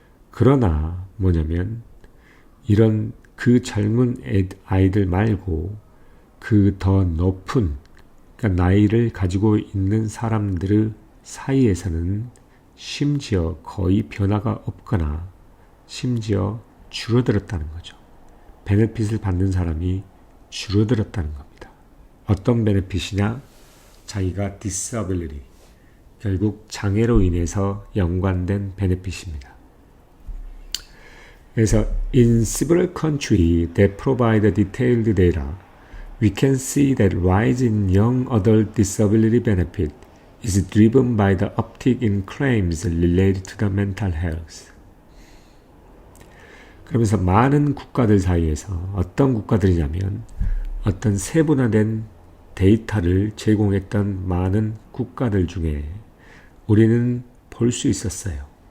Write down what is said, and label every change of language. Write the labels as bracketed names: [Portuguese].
[Korean] 그러나 뭐냐면 이런 그 젊은 아이들 말고 그 더 높은, 그러니까 나이를 가지고 있는 사람들 사이에서는 심지어 거의 변화가 없거나 심지어 줄어들었다는 거죠. 베네핏을 받는 사람이 줄어들었다는 겁니다. 어떤 베네핏이냐? 자기가 disability, 결국 장애로 인해서 연관된 베네핏입니다. 그래서 [English] in several countries that provide detailed data, we can see that rise in young adult disability benefit is driven by the uptick in claims related to the mental health. [Korean] 그러면서 많은 국가들 사이에서 어떤 국가들이냐면 어떤 세분화된 데이터를 제공했던 많은 국가들 중에 우리는 볼 수 있었어요.